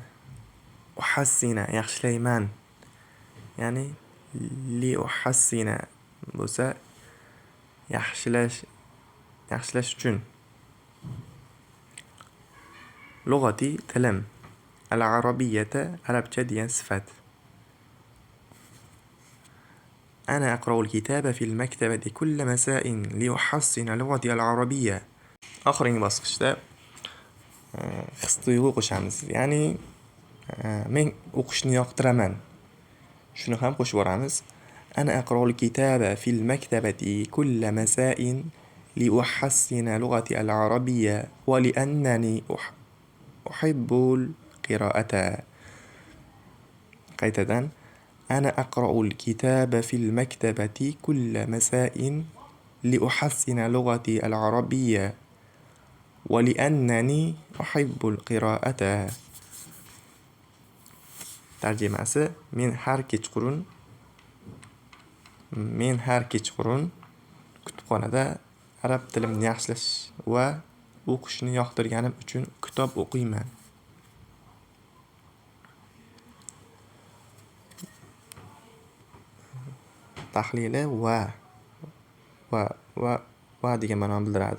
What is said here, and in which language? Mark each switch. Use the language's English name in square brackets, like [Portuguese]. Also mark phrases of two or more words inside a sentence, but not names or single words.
[Uzbek] Uhassina yaxshilayman. Ya'ni [Arabic] لأحسن [Uzbek] bo'lsa yaxshilash uchun. Lughati tilim. Al-arabiyyata arabcha degan sifat. [Arabic] أنا أقرأ الكتاب في المكتبة كل مساء لأحسن لغتي العربية. [Uzbek] Oxirgi bosqichda his tuyg'u qo'shamiz. Ya'ni men o'qishni yoqtiraman. Shuni ham qo'shib boramiz. [Arabic] أنا أقرأ الكتاب في المكتبة كل مساء لأحسن لغتي العربية ولأنني أحب القراءة. Qaytadan أنا أقرأ الكتاب في المكتبة كل مساء لأحسن لغتي العربية ولأنني أحب القراءة. [Uzbek] Tarjimasi men har kechqurun kutubxonada arab tilimni yaxshilash va o'qishni yoqtirganim uchun kitob o'qiyman. Tahlili va degan ma'noni bildiradi.